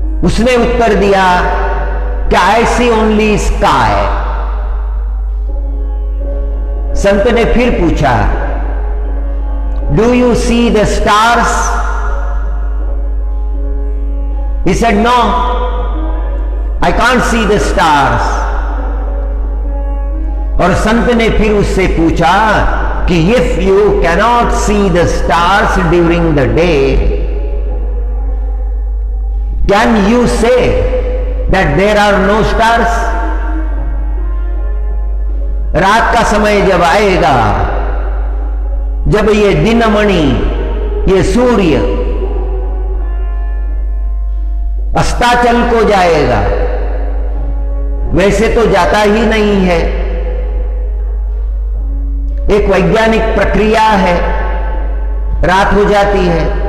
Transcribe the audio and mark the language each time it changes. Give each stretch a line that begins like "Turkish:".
Hindi: उसने उत्तर दिया कि
English: I see only sky.
Hindi: संत ने फिर पूछा,
English: Do you see the stars? He said, no, I can't see the stars.
Hindi: और संत ने फिर उससे पूछा कि
English: if you cannot see the stars during the day, can you say that there are no stars?
Hindi: रात का समय जब आएगा, जब ये दिनमणि, ये सूर्य अस्ताचल को जाएगा, वैसे तो जाता ही नहीं है, एक वैज्ञानिक प्रक्रिया है, रात हो जाती है।